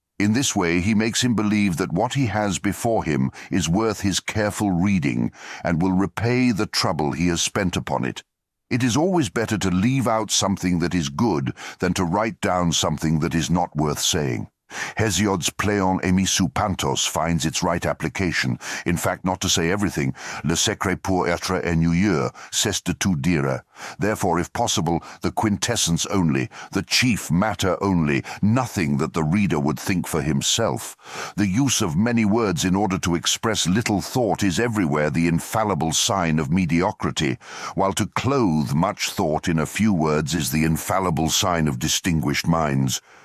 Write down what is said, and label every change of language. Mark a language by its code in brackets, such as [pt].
[en] In this way he makes him believe that what he has before him is worth his careful reading, and will repay the trouble he has spent upon it. It is always better to leave out something that is good than to write down something that is not worth saying. Hesiod's [el] Pleon emissu pantos [en] finds its right application. In fact, not to say everything, [fr] le secret pour être ennuyeux, c'est de tout dire. [en] Therefore, if possible, the quintessence only, the chief matter only, nothing that the reader would think for himself. The use of many words in order to express little thought is everywhere the infallible sign of mediocrity, while to clothe much thought in a few words is the infallible sign of distinguished minds.